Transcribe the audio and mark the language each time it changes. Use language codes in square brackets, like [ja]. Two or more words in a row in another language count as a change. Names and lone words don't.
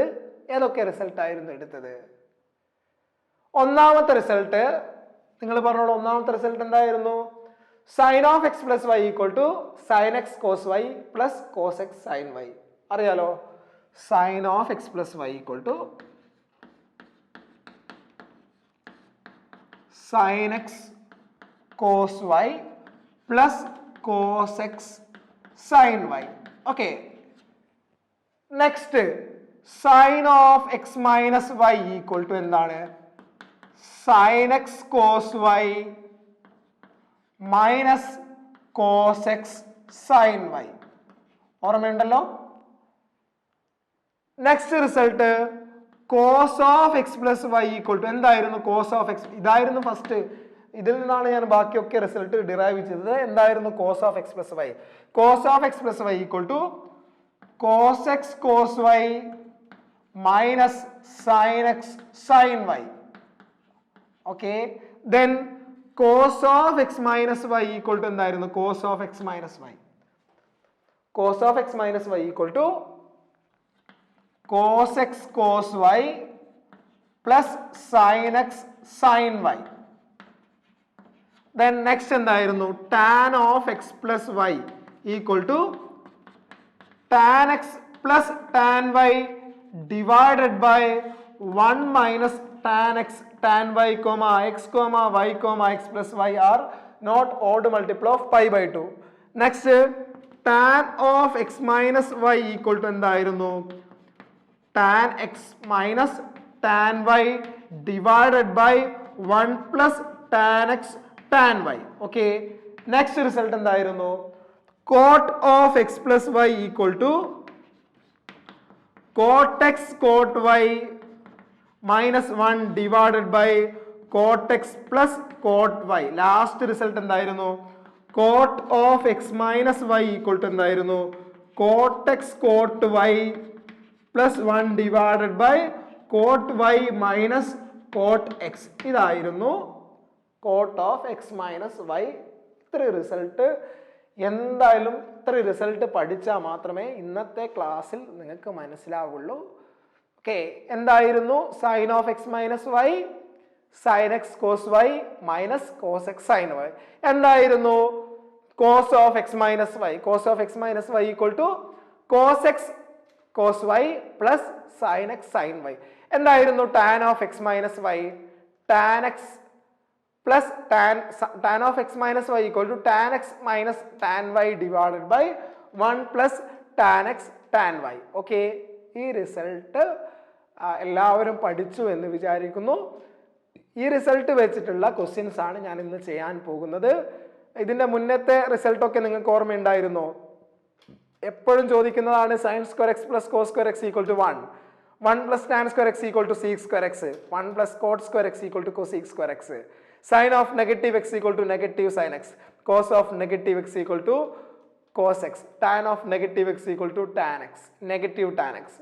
[ml] ഏതൊക്കെ റിസൾട്ടായിരുന്നു എടുത്തത്? ഒന്നാമത്തെ റിസൾട്ട് നിങ്ങൾ പറഞ്ഞോളൂ. ഒന്നാമത്തെ റിസൾട്ട് എന്തായിരുന്നു? [en] sin of x plus y equal to sin x cos y plus cos x sin y. അറിയാലോ, sin of x plus y equal to sin x cos y plus cos x sin y. Okay. Next, sin of x minus y equal to എന്താണ്? sin x cos y minus cos x sin y. [ml] ഓർമ്മയുണ്ടല്ലോ? [en] next result cos of x plus y equal to എന്തായിരുന്നു? cos of x ഇതായിരുന്നു ഫസ്റ്റ്. [ml] ഇതിൽ നിന്നാണ് ഞാൻ ബാക്കിയൊക്കെ റിസൾട്ട് ഡിറൈവ് ചെയ്തത്. എന്തായിരുന്നു [en] cos of x plus y? cos of x plus y equal to cos x cos y minus sin x sin y. ഓക്കെ. then cos of x minus y equal to എന്തായിരുന്നു? cos of x minus y cos of x minus y equal to cos x cos y plus sin x sin y. Then next എന്തായിരുന്നു? tan of x plus y equal to tan x plus tan y divided by 1 minus tan x tan y comma x comma y comma x plus y are not odd multiple of pi by 2. Next, tan of x minus y equal to എന്തായിരുന്നു? tan x minus tan y divided by 1 plus tan x tan y. Okay. Next result എന്തായിരുന്നു? cot of x plus y equal to cot x cot y minus 1 divided by cot x plus cot y. Last result എന്തായിരുന്നു? cot of x minus y equal to എന്തായിരുന്നു? cot x cot y plus 1 divided by cot y minus cot x. ഇതായിരുന്നു cot of x minus y. [ml] ഇത്ര റിസൾട്ട് എന്തായാലും ഇത്ര റിസൾട്ട് പഠിച്ചാൽ മാത്രമേ ഇന്നത്തെ ക്ലാസ്സിൽ നിങ്ങൾക്ക് മനസ്സിലാവുള്ളൂ. ഓക്കെ. എന്തായിരുന്നു? [en] sin of x minus y sin x cos y minus cos x sin y. എന്തായിരുന്നു? cos of x minus y. cos of x minus y equal to cos x cos y plus sin x sin y. എന്തായിരുന്നു? tan of x minus y tan x plus tan of x minus y equal to tan x minus tan y divided by 1 plus tan x tan y. ഓക്കെ. [ml] ഈ റിസൾട്ട് എല്ലാവരും പഠിച്ചു എന്ന് വിചാരിക്കുന്നു. ഈ റിസൾട്ട് വെച്ചിട്ടുള്ള ക്വസ്റ്റ്യൻസ് ആണ് ഞാൻ ഇന്ന് ചെയ്യാൻ പോകുന്നത്. ഇതിന്റെ മുന്നത്തെ റിസൾട്ടൊക്കെ നിങ്ങൾക്ക് ഓർമ്മയുണ്ടായിരുന്നോ? എപ്പോഴും ചോദിക്കുന്നതാണ് [en] sin square x plus cos square x equal to 1 plus tan square x equal to sec square x 1 plus cot square x equal to cosec square x sin of negative x equal to negative sin x cos of negative x equal to cos x tan of negative x equal to tan x negative tan x.